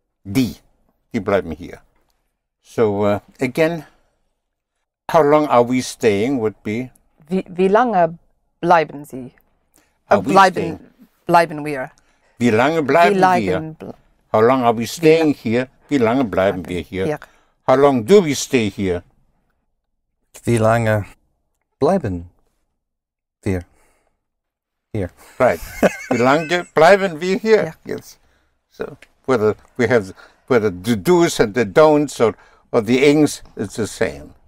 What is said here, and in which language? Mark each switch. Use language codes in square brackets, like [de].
[de] Die bleiben hier. [en] So again, how long are we staying would be? [de] Wie lange bleiben Sie? [en] Are we staying? [de] Bleiben wir. Wie lange bleiben wir? [en] How long are we staying here? [de] Wie lange bleiben wir hier? [en] How long do we stay here? [de] Wie lange bleiben wir hier? [en] Right. [de] Wie lange bleiben wir hier? [en] Yeah. Yes. So whether the do's and the don'ts or the ings, it's the same.